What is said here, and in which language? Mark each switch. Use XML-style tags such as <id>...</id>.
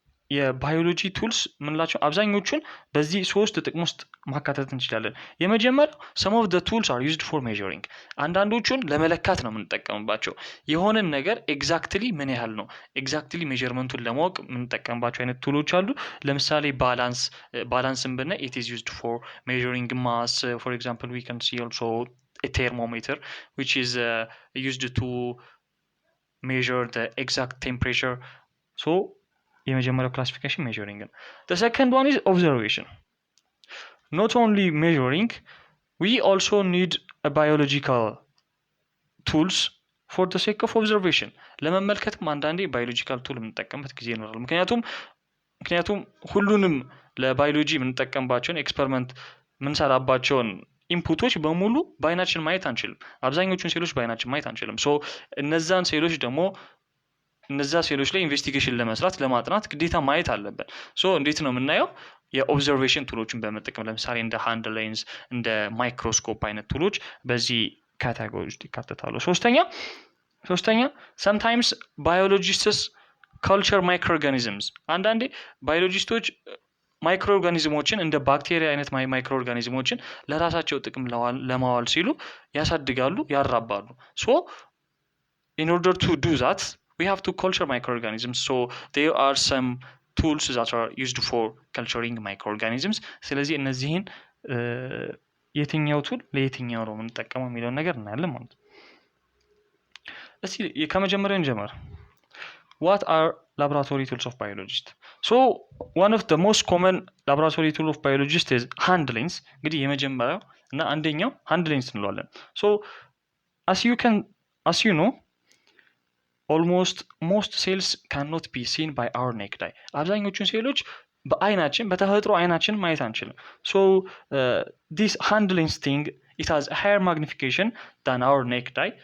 <am>የባዮሎጂ ቱልስ ምንላቸው አብዛኞቹን በዚህ ሶስት ጥቅም ውስጥ ማካተት እንችላለን። የመጀመሪያው</am> <en>some of the tools are used for measuring።</en> <am>አንዳንዶቹን ለመለካት ነው የምንጠቀምባቸው። የሆነን ነገር ኤግዛክትሊ ምን ያህል ነው ኤግዛክትሊ ሜዥርመንቱን ለማወቅ የምንጠቀምባቸው አይነት ቱሎች አሉ። ለምሳሌ ባላንስን ብናይ</am> <en>it is used for measuring mass. For example, we can see also a thermometer which is used to measure the exact temperature. So</en> <am>የመጀመሪያው ክላሲፊኬሽን ሜዥሪንግ ነው።</am> <en>The second one is observation. Not only measuring, we also need a biological tools for the sake of observation.</en> <am>ለመመልከትም አንዳንዴ ባዮሎጂካል ቱል የምንጠቀምበት ጊዜ ይኖራል። ምክንያቱም ሁሉንም ለባዮሎጂ የምንጠቀምባቸውን ኤክስፐሪመንት የምንሰራባቸውን ኢንፑቶች በሙሉ በአይናችን ማየት አንችልም። አብዛኞቹን ሴሎች በአይናችን ማየት አንችልም። ሶ እነዛን ሴሎች ደግሞ እነዛ ሴሎች ላይ ኢንቨስቲጌሽን ለመስራት ለማጥናት ግዴታ ማየት አለብን። ሶ እንዴት ነው የምናየው? የኦብዘርቬሽን ቱሎችን በመጠቀም ለምሳሌ እንደ ሃንድ ሌንስ፣ እንደ ማይክሮስኮፕ አይነት ቱሎች በዚህ ካቴጎሪ ውስጥ ይካተታሉ። ሶስተኛ</am> <en>sometimes biologists culture microorganisms።</en> <am>አንዳንዴ ባዮሎጂስቶች ማይክሮ ኦርጋኒዝሞችን እንደ ባክቴሪያ አይነት ማይክሮ ኦርጋኒዝሞችን ለራሳቸው ጥቅም ለማዋል ሲሉ ያሳድጋሉ፣ ያራባሉ። ሶ</am> <en>in order to do that we have to culture microorganisms. So there are some tools that are used for culturing microorganisms.</en> <am>ስለዚህ እነዚህን የትኛው ቱል ለየትኛው ነው የምንጠቀመው የሚለውን ነገር እናያለን ማለት ነው። እስኪ ከመጀመሪያው እንጀምር።</am> <en>What are laboratory tools of biologists? So one of the most common laboratory tool of biologists is hand lens።</en> <am>እንግዲህ የመጀመሪያው እና አንደኛው hand lens እንለዋለን።</am> <en>So as you know almost most cells cannot be seen by our naked eye።</en> <am>አብዛኞቹን ሴሎች በአይናችን በተፈጥሮ አይናችን ማየት አንችልም።</am> <en>So this hand lens thing, it has a higher magnification than our naked eye.</en>